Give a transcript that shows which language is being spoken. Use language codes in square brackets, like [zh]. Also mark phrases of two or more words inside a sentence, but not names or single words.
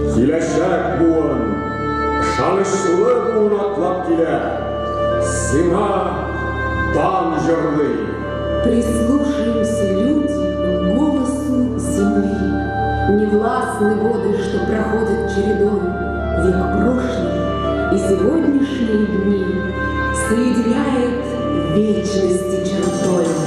[tt] Киләчәк буын, ышанычлы буын атлап килә, сиңа дан җырлый. [ru] Прислушаемся, люди, к голосу земли. Невластны годы, что проходят чередой, век прошлый и сегодняшние дни соединяет вечности чертой.